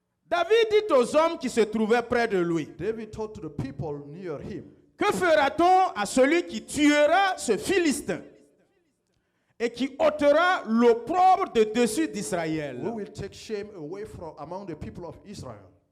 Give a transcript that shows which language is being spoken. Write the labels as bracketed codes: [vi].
[fr] David dit aux hommes qui se trouvaient près de lui, [en] David told to the people near him, [fr] que fera-t-on à celui qui tuera ce Philistin et qui ôtera l'opprobre de dessus [en] we [fr] d'Israël? [en] will take shame away from among the people of Israel.